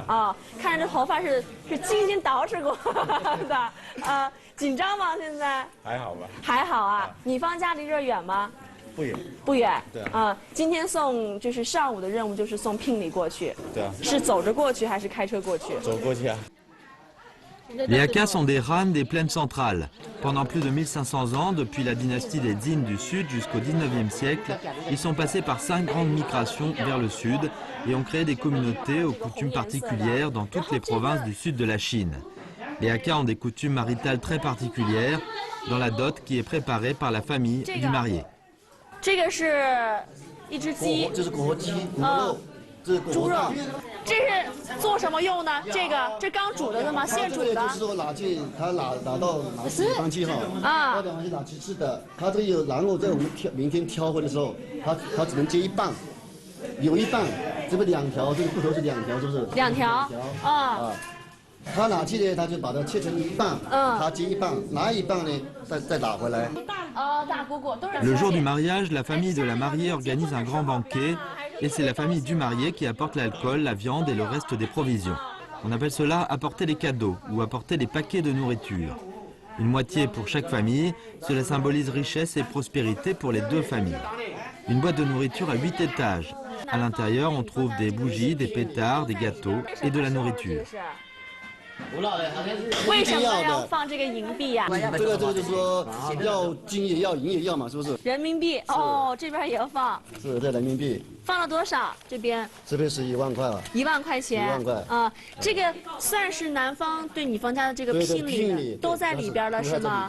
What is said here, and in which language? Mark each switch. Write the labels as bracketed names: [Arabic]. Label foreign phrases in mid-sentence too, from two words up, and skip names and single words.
[Chinese] 啊，看着这头发是精心捯饬过的。紧张吗？现在？还好吧。还好啊。女方家离这儿远吗？不远。不远。对啊。今天就是上午的任务就是送聘礼过去。对啊。是走着过去还是开车过去？走过去啊。 [French] Les Hakka sont des Han des plaines centrales. Pendant plus de 1500 ans, depuis la dynastie des Dînes du Sud jusqu'au 19e siècle, ils sont passés par 5 grandes migrations vers le sud et ont créé des communautés aux coutumes particulières dans toutes les provinces du sud de la Chine. Les Hakka ont des coutumes maritales très particulières dans la dot qui est préparée par la famille du marié. [Chinese] 这个是一只鸡，这是国鸡，骨肉，这是猪肉，这是做什么用的？这刚煮的吗？现煮的？就是说拿去，他拿到地方去哈，到地方去拿去吃的。他这个有，然后在我们明天挑婚的时候，他只能接一半，有一半，这不2条，这个骨头是2条，是不是？2条。啊。他拿去呢，他就把它切成一半，他接一半，拿一半呢，再打回来。 [French] Le jour du mariage, la famille de la mariée organise un grand banquet et c'est la famille du marié qui apporte l'alcool, la viande et le reste des provisions. On appelle cela apporter les cadeaux ou apporter des paquets de nourriture. Une moitié pour chaque famille, cela symbolise richesse et prospérité pour les 2 familles. Une boîte de nourriture à 8 étages. À l'intérieur, on trouve des bougies, des pétards, des gâteaux et de la nourriture. [Chinese] 为什么要放这个银币呀？这个就是说要金也要，银也要嘛，是不是？人民币哦，这边也要放。是这人民币。放了多少？这边是1万块了。 1万块钱。 1万块啊，这个算是男方对女方家的这个聘礼都在里边了，是吗？